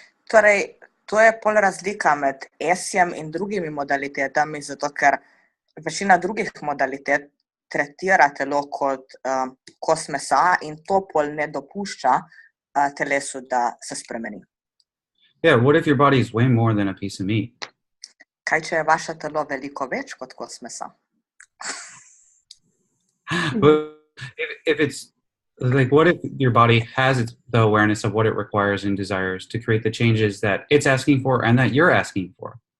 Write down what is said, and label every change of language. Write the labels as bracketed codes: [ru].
[sl] Torej, to je pol razlika med ESSE-jem in drugimi modalitetami, zato ker večina drugih modalitet tretira telo kot kos mesa in to pol ne dopušča telesu, da se spremeni. [en] Yeah, what if your body is way more than a piece of meat? [sl] Kaj, če je vaše telo veliko več kot kos mesa? [en] But if it's like, what if your body has the awareness of what it requires and desires to create the changes that it's asking for and that you're asking for?